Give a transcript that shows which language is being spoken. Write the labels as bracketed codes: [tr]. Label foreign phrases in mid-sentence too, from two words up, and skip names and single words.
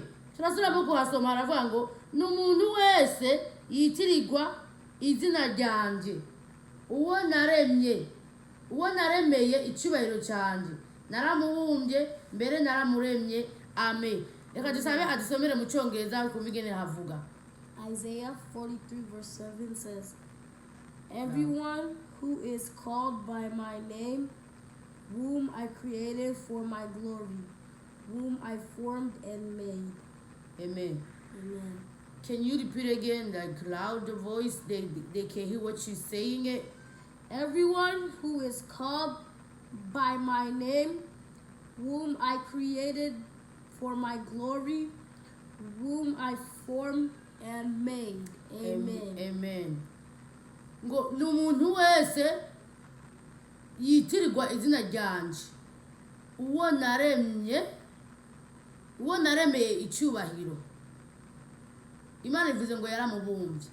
[rn] Turasubiramo kuhasoma. Haravuga ngo, n'umuntu wese yitirirwa izina ryanje, uwo naremeye icyubahiro cyanje, naramubumbye mbere naramuremye. Amen. Reka dusabe adusomere mu Cyongereza kumva ingene havuga. [en] Isaiah 43 verse 7 says, everyone who is called by my name, whom I created for my glory, whom I formed and made. Amen. Amen. Can you repeat again, like loud voice? They can hear what you're saying it. Everyone who is called by my name, whom I created for my glory, whom I formed and made. Amen. Amen. [rn] Ngo n'umuntu wese yitirirwa izina ryanje, uwo naremeye icyubahiro. Imana ivuze ngo yaramubumbye.